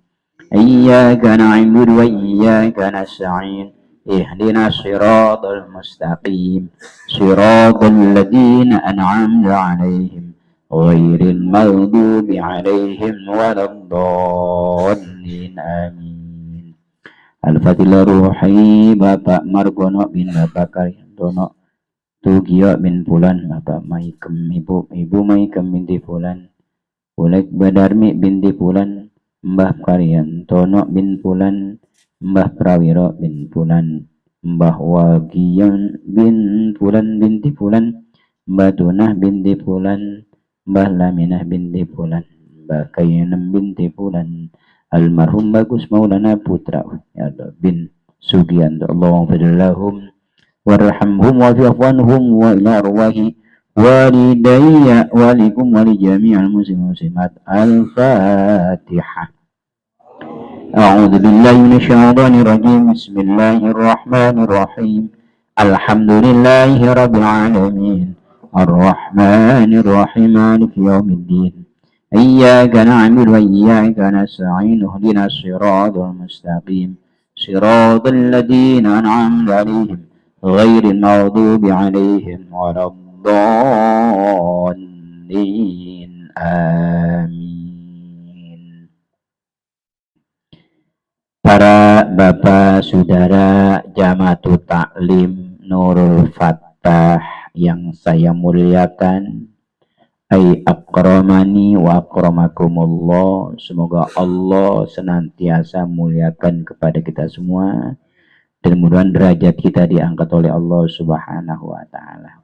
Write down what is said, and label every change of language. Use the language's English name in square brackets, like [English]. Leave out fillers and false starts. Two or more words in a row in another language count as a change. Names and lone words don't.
[Arabic] إياك نعبد وإياك نستعين. اهدنا الصراط المستقيم. صراط الذين أنعمت عليهم غير المغضوب عليهم ولا الضالين. Amin. [Indonesian] Al-Fatihah Ruhi Bapak Margono bin Bapak Karyantono Tugio bin Pulan, Bapak Maikem Ibu Maikem binti Pulan, Ulek Badarmi binti Pulan, Mbah Karyantono bin Pulan, Mbah Prawiro bin Pulan, Mbah Wagian bin Pulan binti Pulan, Mbah Tunah binti Pulan, Mbah Laminah binti Pulan, Mbah Kayenem binti Pulan, almarhum Bagus Maulana Putra ya bin Sugianto. [Arabic] اللهم اغفر لهم وارحمهم وعافهم وإلى أرواح والدي ولكم ولجميع المسلمين المسلمات. Al-Fatihah. أعوذ بالله من الشيطان الرجيم. بسم الله الرحمن الرحيم. الحمد لله رب العالمين. الرحمن الرحيم. مالك يوم الدين. إياك نعبد وإياك نستعين. اهدنا الصراط المستقيم. صراط الذين أنعمت عليهم غير المغضوب عليهم ولا الضالين. Amin. [Indonesian] Para bapak saudara Jama'atut Ta'lim Nurul Fattah yang saya muliakan, [Arabic] أي أكرمني وأكرمكم الله, [Indonesian] semoga Allah senantiasa muliakan kepada kita semua dan mudah-mudahan derajat kita diangkat oleh Allah [Arabic] سبحانه وتعالى.